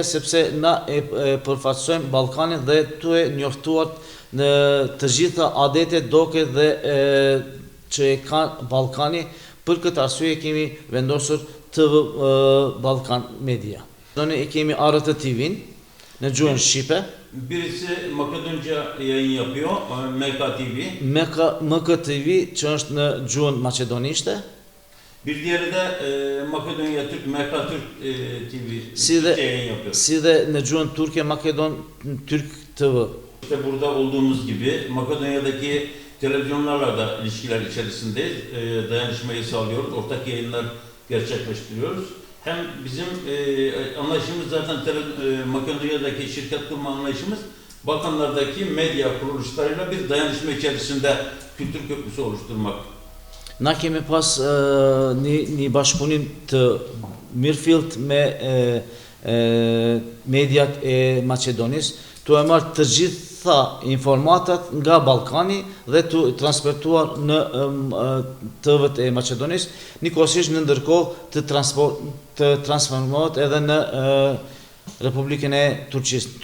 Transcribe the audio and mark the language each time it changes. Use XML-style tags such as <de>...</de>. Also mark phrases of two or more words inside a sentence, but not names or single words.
<sq>Sepse na e përfaqësojmë Ballkanin dhe tu e njoftuar në të gjitha adetet, doket dhe që e ka Ballkani. Për këtë arsye kemi vendosur TV Ballkan Media. Ne e kemi ART TV-n në gjuhën shqipe.</sq> <tr>Birisi Makedonca yayın yapıyor, MK TV.</tr> <sq>MK TV që është në gjuhën maqedonishte.</sq> <tr>Bir diğeri de Makedonya Türk, MK Türk TV yayın yapıyor.</tr> <sq>Si dhe në gjuhën turke Makedon Türk TV.</sq> <tr>İşte burada olduğumuz gibi Makedonya'daki televizyonlarla da ilişkiler içerisindeyiz. Dayanışmayı sağlıyoruz. Ortak yayınlar gerçekleştiriyoruz. Hem bizim anlayışımız zaten Makedonya'daki şirket kurma anlayışımız Balkanlardaki medya kuruluşlarıyla bir dayanışma içerisinde kültür köprüsü oluşturmak.</tr> <sq>Na kemi pas një bashkëpunim të mirëfillt me mediat e Maqedonisë, tu e marrë të gjitha informatat nga Ballkani dhe tu transportuar në TV-t e Maqedonisë, njëkohësisht në ndërkohë të transformohet edhe në Republikën e Turqisë.</sq>